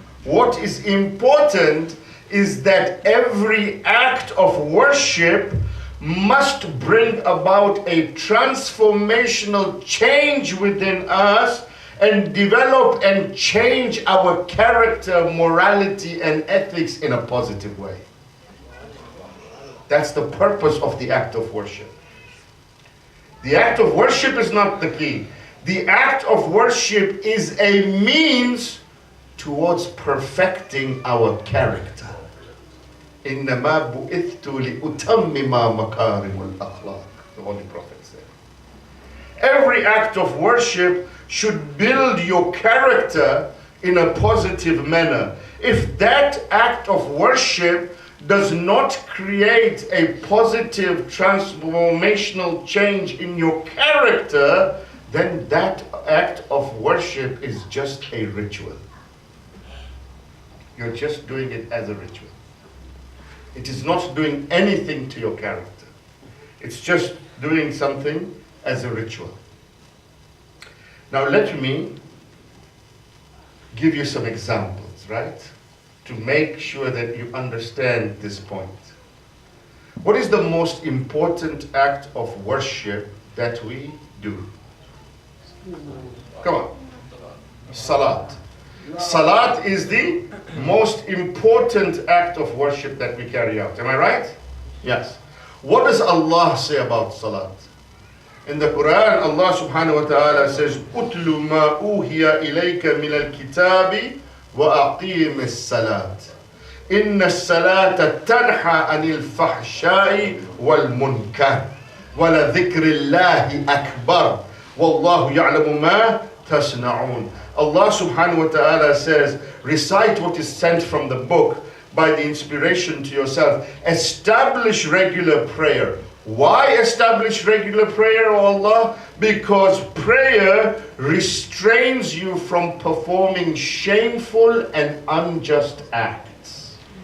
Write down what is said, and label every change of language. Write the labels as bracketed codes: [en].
[en] What is important is that every act of worship must bring about a transformational change within us and develop and change our character, morality, and ethics in a positive way. That's the purpose of the act of worship. The act of worship is not the key. The act of worship is a means towards perfecting our character. [ar] إِنَّمَا بُئِثْتُ لِأُتَمِّمَ مَكَارِمُ الْأَخْلَاقِ, [en] the Holy Prophet said. Every act of worship should build your character in a positive manner. If that act of worship does not create a positive transformational change in your character, then that act of worship is just a ritual. You're just doing it as a ritual. It is not doing anything to your character. It's just doing something as a ritual. Now let me give you some examples, right? To make sure that you understand this point. What is the most important act of worship that we do? Come on. Salat. Salat is the most important act of worship that we carry out. Am I right? Yes. What does Allah say about salat? In the Quran, Allah subhanahu wa ta'ala says, [ar] أُتْلُ مَا أُوهِيَ إِلَيْكَ مِنَ الْكِتَابِ وَأَقِيمِ الصَّلَاةِ إِنَّ الصَّلَاةَ تَنْحَى عَنِ الْفَحْشَاءِ وَالْمُنكَرِ وَلَذِكْرِ اللَّهِ أَكْبَرُ وَاللَّهُ يَعْلَمُ مَا تَصْنَعُونَ. [en] Allah subhanahu wa ta'ala says, recite what is sent from the book by the inspiration to yourself. Establish regular prayer. Why establish regular prayer, O Allah? Because prayer restrains you from performing shameful and unjust acts.